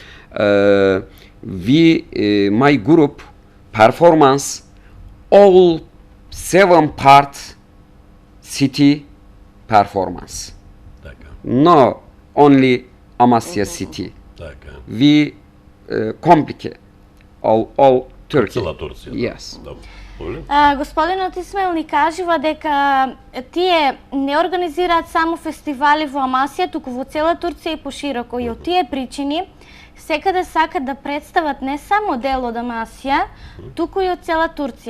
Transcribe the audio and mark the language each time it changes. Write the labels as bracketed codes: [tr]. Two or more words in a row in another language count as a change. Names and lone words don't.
[en] My group performance all 7 part city performance. [mk] Така, [en] No only Amasya city. [mk] така. [en] We complicate all Turkey. [mk] Цела Турција. [en] Yes. [mk] Добро. Повели? Господинот Исмаил ни кажува дека тие не организираат само фестивали во Амасија, туку во цела Турција и пошироко. И од тие причини секаде сакат да представат не само дел од Амасија, туку и од цела Турција.